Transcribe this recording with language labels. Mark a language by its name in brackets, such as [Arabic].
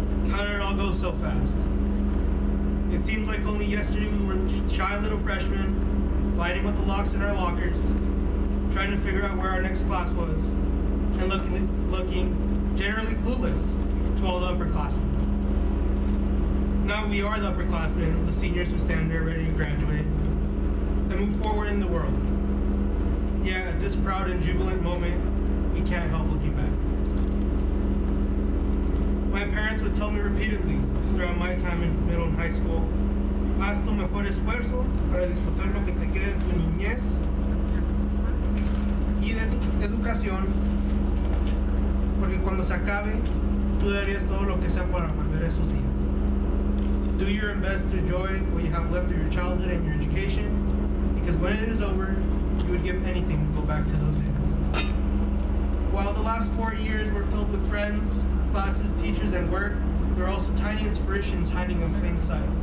[English] How did it all go so fast? It seems like only yesterday we were shy little freshmen, fighting with the locks in our lockers, trying to figure out where our next class was, and looking generally clueless to all the upperclassmen. Now we are the upperclassmen, the seniors who stand there ready to graduate and move forward in the world. Yet at this proud and jubilant moment, we can't help looking back. My parents would tell me repeatedly throughout my time in middle and high school, [Spanish] haz tu mejor esfuerzo para disfrutar lo que te queda de tu niñez y de tu educación, porque cuando se acabe, tú darías todo lo que sea para volver a esos días. [English] Do your best to enjoy what you have left of your childhood and your education, because when it is over, you would give anything to go back to those days. While the last 4 years were filled with friends, classes, teachers, and work, there are also tiny inspirations hiding in plain sight.